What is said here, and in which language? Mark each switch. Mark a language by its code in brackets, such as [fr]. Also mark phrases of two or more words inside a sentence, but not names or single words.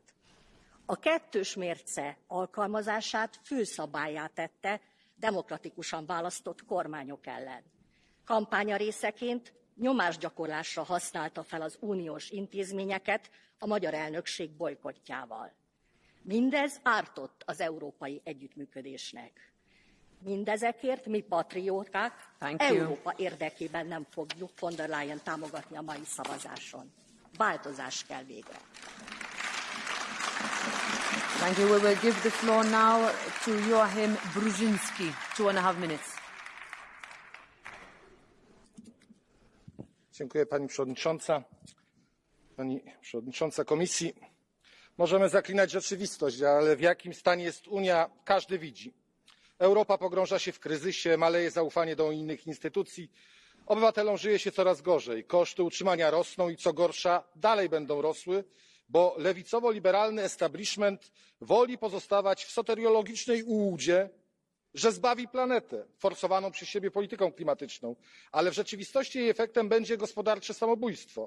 [hu] A kettős mérce alkalmazását főszabállyá tette demokratikusan választott kormányok ellen. Kampánya részeként nyomásgyakorlásra használta fel az uniós intézményeket a magyar elnökség bojkottjával. Mindez ártott az európai együttműködésnek. Mindezekért mi patrióták Európa érdekében nem fogjuk von der Leyen támogatni a mai szavazáson. Változás kell végre. [en] Thank you. We will give the floor now to Joachim Bruzinski, 2.5 minutes. [pl] Dziękuję Pani Przewodnicząca Komisji. Możemy zaklinać rzeczywistość, ale w jakim stanie jest Unia, każdy widzi. Europa pogrąża się w kryzysie, maleje zaufanie do unijnych instytucji, obywatelom żyje się coraz gorzej, koszty utrzymania rosną i co gorsza dalej będą rosły, bo lewicowo-liberalny establishment woli pozostawać w soteriologicznej ułudzie, że zbawi planetę forsowaną przez siebie polityką klimatyczną, ale w rzeczywistości jej efektem będzie gospodarcze samobójstwo.